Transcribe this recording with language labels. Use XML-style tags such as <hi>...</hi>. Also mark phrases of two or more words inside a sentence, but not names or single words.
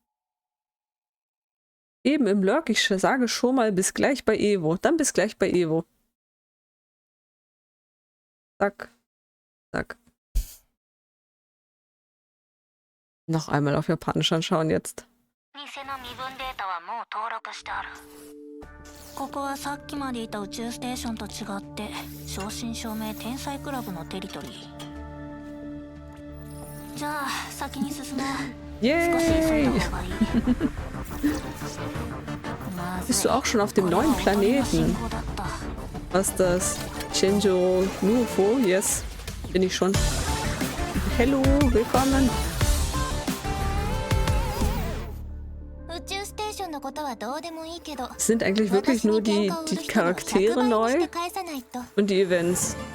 <de>Eben im Lurk, ich sage schon mal bis gleich bei Evo. Dann bis gleich bei Evo. Zack. Zack. Noch einmal auf Japanisch anschauen jetzt.</de> <ja>ここはさっきまでいた宇宙ステーションと違って正真正銘天才クラブのテリトリーじゃあ先に進もう</ja> <de>Yay! Bist du auch schon auf dem neuen Planeten? Was das? Chenjo Nuofo? Yes. Bin ich schon. Hello, willkommen. Sind eigentlich wirklich nur die Charaktere neu und die Events.</de>